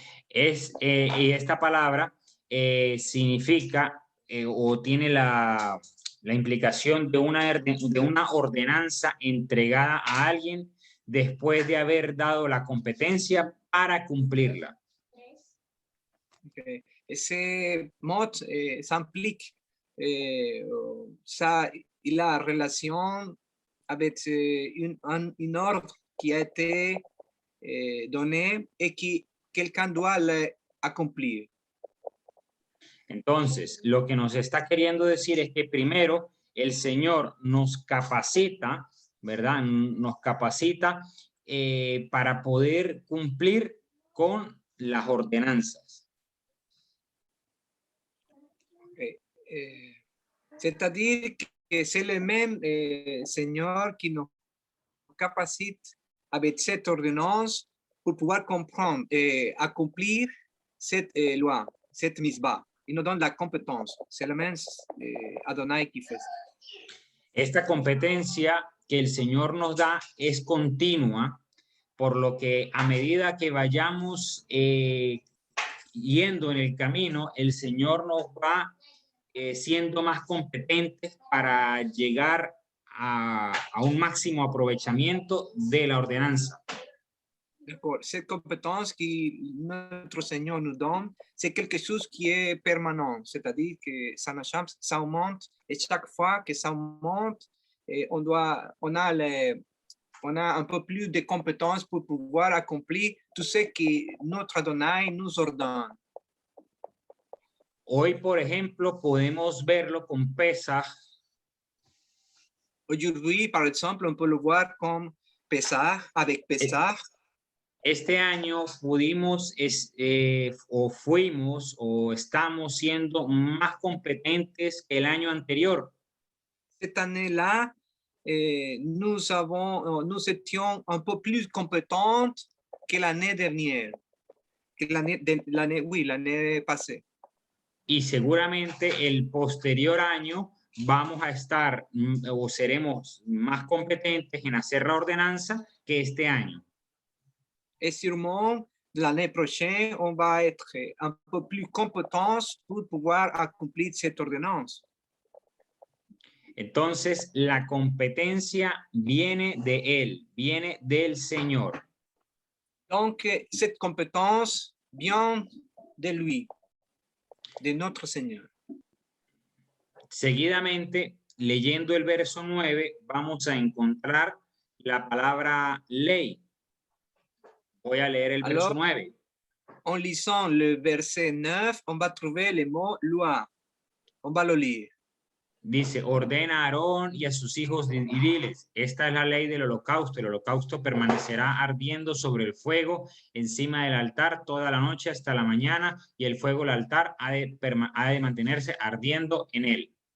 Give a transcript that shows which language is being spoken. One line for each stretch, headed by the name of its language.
Spanish: Y esta palabra significa o tiene la implicación de una ordenanza entregada a alguien después de haber dado la competencia para cumplirla.
English: Okay.
French: Ese mot s'implique la relation avec un ordre qui a été donné et que quelqu'un doit accomplir.
Spanish: Entonces, lo que nos está queriendo decir es que primero el Señor nos capacita, ¿verdad? Nos capacita para poder cumplir con las ordenanzas.
French: C'est-à-dire que c'est le même Seigneur qui nous capacite avec cette ordonnance pour pouvoir comprendre et accomplir cette loi, cette misbah. Il nous donne la compétence. C'est le même Adonai qui fait ça.
Spanish: Esta competencia que el Señor nos da es continua, por lo que a medida que vayamos yendo en el camino, el Señor nos va siendo más competentes para llegar a un máximo aprovechamiento de la ordenanza.
French: D'accord. Cette compétence que notre Seigneur nous donne, c'est quelque chose qui est permanent, c'est-à-dire que ça augmente et chaque fois que ça augmente, on a un peu plus de compétences pour pouvoir accomplir tout ce que notre Adonai nous ordonne.
Spanish: Hoy, por ejemplo, podemos verlo con Pesaj.
French: Aujourd'hui, par exemple, on peut le voir comme Pessah, avec Pessah.
Spanish: Este año pudimos o fuimos o estamos siendo más competentes que el año anterior.
French: Cette année-là, nous étions un peu plus compétentes que l'année dernière, que l'année passée.
Spanish: Y seguramente el posterior año vamos a estar o seremos más competentes en hacer la ordenanza que este año.
French: Et sûrement, l'année prochaine, on va être un peu plus compétents pour pouvoir accomplir cette ordonnance.
Spanish: Entonces, la competencia viene de Él, viene del Señor.
French: Donc, cette compétence vient de lui, de notre Seigneur.
Spanish: Seguidamente, leyendo el verso 9, vamos a encontrar la palabra ley. Voy a leer el verso 9.
French: En lisant le verset 9, on va trouver le mot loi. On va le lire.
Spanish: Dice, ordena a Aarón y a sus hijos y diles, esta es la ley del holocausto. El holocausto permanecerá ardiendo sobre el fuego encima del altar toda la noche hasta la mañana, y el fuego del altar ha de mantenerse ardiendo en él.